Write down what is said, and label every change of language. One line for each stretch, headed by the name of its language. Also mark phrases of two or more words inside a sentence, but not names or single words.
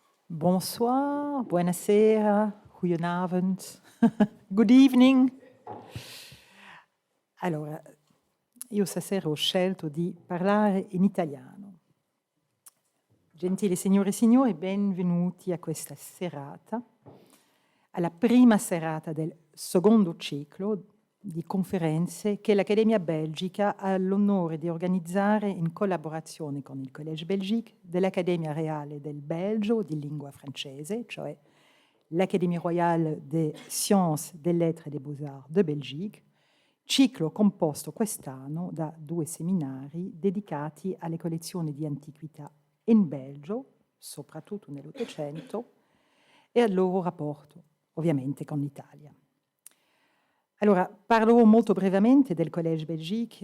French: Bonsoir,
Italian: buonasera,
Dutch: goedenavond,
English: good evening.
Italian: Allora, io stasera ho scelto di parlare in italiano. Gentili signore e signori, benvenuti a questa serata, alla prima serata del secondo ciclo di conferenze che l'Accademia Belgica ha l'onore di organizzare in collaborazione con il Collège Belgique dell'Accadémie royale del Belgio di lingua francese, cioè l'Académie royale des sciences, des lettres et des Beaux-Arts de Belgique, ciclo composto quest'anno da 2 seminari dedicati alle collezioni di antichità in Belgio, soprattutto nell'Ottocento, e al loro rapporto, ovviamente, con l'Italia. Allora, parlerò molto brevemente del Collège Belgique.